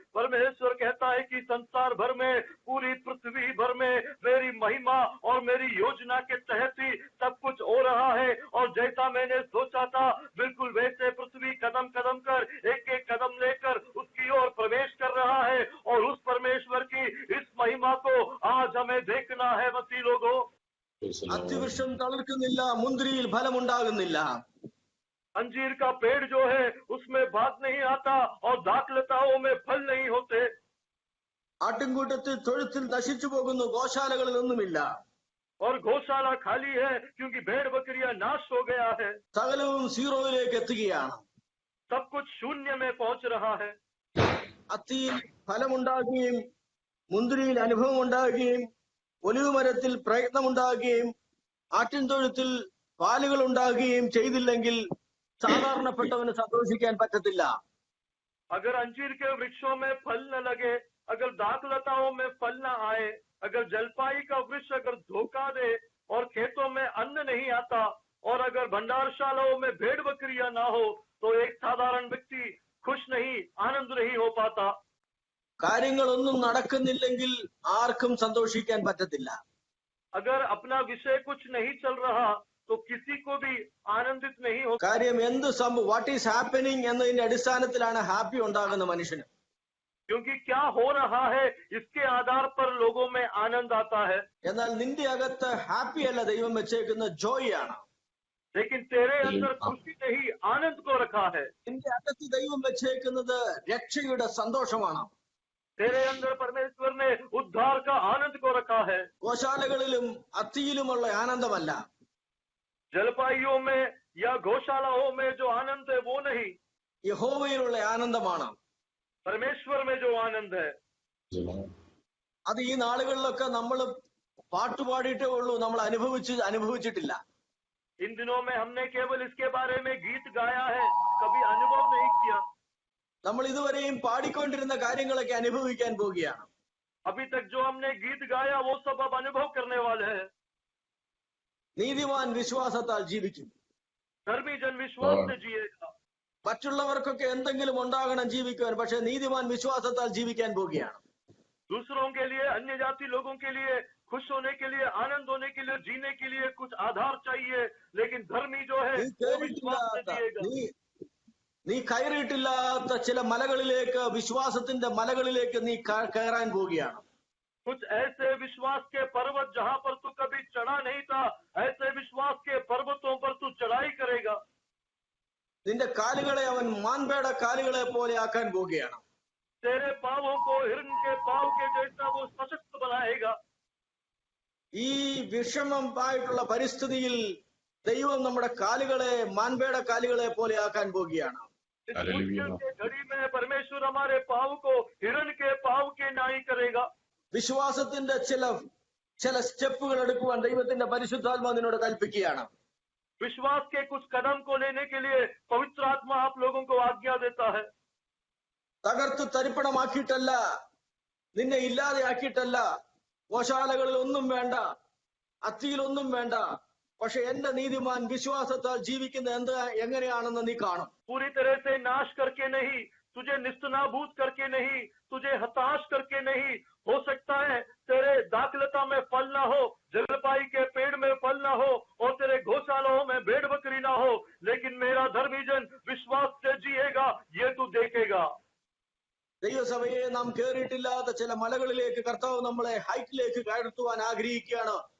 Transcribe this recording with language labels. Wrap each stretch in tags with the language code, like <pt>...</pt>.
<hi>परमेश्वर कहता है कि संसार भर में, पूरी पृथ्वी भर में मेरी महिमा और मेरी योजना के तहत ही सब कुछ हो रहा है. और जैसा मैंने सोचा था बिल्कुल वैसे पृथ्वी कदम कदम कर, एक एक कदम लेकर उसकी ओर प्रवेश कर रहा है. और उस परमेश्वर की इस महिमा को आज हमें देखना है मसीह लोगों.</hi> <ml>അത്തിവൃക്ഷം തളിർക്കുന്നില്ല, മുന്തിരിയിൽ ഫലമുണ്ടാകുന്നില്ല.</ml> <hi>अंजीर का पेड़ जो है उसमें बात नहीं आता और दाखलताओं में फल नहीं होते.</hi> <ml>ആട്ടിൻകൂട്ടത്തിൽ തൊഴുത്തിൽ നശിച്ചു പോകുന്നു, ഗോശാലകളിൽ ഒന്നുമില്ല.</ml> <hi>और गौशाला खाली है क्योंकि भेड़ बकरियां नाश हो गया है.</hi> <ml>സകലവും സീറോയിലേക്ക് എത്തുകയാണ്.</ml> <hi>सब कुछ शून्य में पहुंच रहा है.</hi> <ml>അത്തിയിൽ ഫലമുണ്ടാകുകയും മുന്തിരിയിൽ അനുഭവം ഉണ്ടാകുകയും ഒലിവ് മരത്തിൽ പ്രയത്നമുണ്ടാകുകയും ആട്ടിൻ തൊഴുത്തിൽ പാലുകൾ ഉണ്ടാകുകയും ചെയ്തില്ലെങ്കിൽ സാധാരണപ്പെട്ടവന് സന്തോഷിക്കാൻ പറ്റത്തില്ല.</ml> <hi>अगर अंजीर के वृक्षों में फल न लगे, अगर दाखलताओं में फल न आए, अगर जलपाई का वृक्ष अगर धोखा दे और खेतों में अन्न नहीं आता, और अगर भंडारशालाओं में भेड़ बकरियां ना हो, तो एक साधारण व्यक्ति खुश नहीं, आनंद नहीं हो पाता.</hi> <ml>കാര്യങ്ങളൊന്നും നടക്കുന്നില്ലെങ്കിൽ ആർക്കും സന്തോഷിക്കാൻ പറ്റത്തില്ല.</ml> <hi>अगर अपना विषय कुछ नहीं चल रहा तो किसी को भी आनंदित नहीं हो.</hi> <ml>കാര്യം എന്ത് സംഭവം,</ml> <en>what is happening</en> <ml>എന്നതിന്റെ അടിസ്ഥാനത്തിലാണ് ഹാപ്പി ഉണ്ടാകുന്ന മനുഷ്യന്.</ml> <hi>क्योंकि क्या हो रहा है इसके आधार पर लोगों में आनंद आता है.</hi> <ml>എന്നാൽ നിന്റെ അകത്ത് ഹാപ്പി അല്ല ദൈവം വെച്ചേക്കുന്ന ജോയ് ആണ്.</ml> <hi>लेकिन तेरे अंदर खुशी नहीं, आनंद को रखा है.</hi> <ml>നിന്റെ അകത്ത് ദൈവം വെച്ചേക്കുന്നത് രക്ഷയുടെ സന്തോഷമാണ്.</ml> <hi>तेरे अंदर परमेश्वर ने उद्धार का आनंद को रखा है.</hi> <ml>ഗോശാലകളിലും അത്തിയിലുമുള്ള ആനന്ദമല്ല,</ml> <hi>जलपाइयों में या गौशालाओं में जो आनंद है वो नहीं,</hi> <ml>യഹോവയിലുള്ള ആനന്ദമാണ്.</ml> <hi>परमेश्वर में जो आनंद है.</hi> <ml>അത് ഈ നാളുകളിലൊക്കെ നമ്മൾ പാട്ടുപാടിയിട്ടേ ഉള്ളൂ, നമ്മൾ അനുഭവിച്ചിട്ടില്ല.</ml> <hi>इन दिनों में हमने केवल इसके बारे में गीत गाया है, कभी अनुभव नहीं किया.</hi> <ml>നമ്മൾ ഇതുവരെയും പാടിക്കൊണ്ടിരുന്ന കാര്യങ്ങളൊക്കെ അനുഭവിക്കാൻ പോവുകയാണ്.</ml> <hi>अभी तक जो हमने गीत गाया वो सब अब अनुभव करने वाले हैं.</hi> <ml>നീതിമാൻ വിശ്വാസത്താൽ ജീവിക്കും.</ml> <hi>धर्मी जन विश्वास से जिएगा.</hi> <ml>മറ്റുള്ളവർക്കൊക്കെ എന്തെങ്കിലും ഉണ്ടാകണം ജീവിക്കുവാൻ, പക്ഷെ നീതിമാൻ വിശ്വാസത്താൽ ജീവിക്കാൻ പോവുകയാണ്.</ml> <hi>दूसरों के लिए, अन्य जाति लोगों के लिए खुश होने के लिए, आनंद होने के लिए, जीने के लिए कुछ आधार चाहिए, लेकिन धर्मी जो है</hi> <ml>നീ</ml> <hi>वो विश्वास से</hi> <ml>കേറിയിട്ടില്ലാത്ത</ml> <hi>जिएगा।</hi> <ml>നീ കയറിയിട്ടില്ലാത്ത ചില മലകളിലേക്ക്, വിശ്വാസത്തിന്റെ മലകളിലേക്ക് നീ കയറാൻ പോവുകയാണ്.</ml> <hi>कुछ ऐसे विश्वास के पर्वत जहां पर तू कभी चढ़ा नहीं था, ऐसे विश्वास के पर्वतों पर तू चढ़ाई करेगा।</hi> <ml>നിന്റെ കാലുകളെ അവൻ മാൻപേട കാലുകളെ പോലെ ആക്കാൻ പോവുകയാണ്.</ml> <hi>तेरे पावों को हिरण के पाव के जैसा वो सशक्त बनाएगा।</hi> <ml>ഈ വിഷമമായിട്ടുള്ള പരിസ്ഥിതിയിൽ ദൈവം നമ്മുടെ കാലുകളെ മാൻപേട കാലുകളെ പോലെ ആക്കാൻ പോവുകയാണ്.</ml> <hi>इस मुश्किल के घड़ी में परमेश्वर हमारे पाव को हिरण के पाव के नाई करेगा।</hi> <ml>വിശ്വാസത്തിന്റെ ചില സ്റ്റെപ്പുകൾ എടുക്കുവാൻ ദൈവത്തിന്റെ പരിശുദ്ധാത്മാ നിന്നോട് കൽപ്പിക്കുകയാണ്.</ml> <hi>विश्वास के कुछ कदम को लेने के लिए पवित्र आत्मा आप लोगों को आज्ञा देता है।</hi> <ml>തകർത്ത് തരിപ്പണമാക്കിയിട്ടല്ല, നിന്നെ ഇല്ലാതെ ആക്കിയിട്ടല്ല, ഗോശാലകളിൽ ഒന്നും വേണ്ട, അത്തിയിലൊന്നും വേണ്ട. പക്ഷെ എന്റെ നീതിമാൻ വിശ്വാസത്താൽ ജീവിക്കുന്ന എങ്ങനെയാണെന്ന് നീ കാണും.</ml> <hi>पूरी तरह से नाश करके नहीं, तुझे निस्तनाबूद करके नहीं, तुझे हताश करके नहीं। हो सकता है तेरे दाखलता में फल ना हो, जलपाई के पेड़ में फल ना हो, और तेरे गौशालाओं में भेड़ बकरी ना हो, लेकिन मेरा धर्मी जन विश्वास से जिएगा, ये तू देखेगा।</hi> <ml>ദൈവസഭയെ നാം കേറിയിട്ടില്ലാത്ത ചില മലകളിലേക്ക് കർത്താവ് നമ്മളെ ഹൈറ്റിലേക്ക് കയർത്തുവാൻ ആഗ്രഹിക്കുകയാണ്.</ml>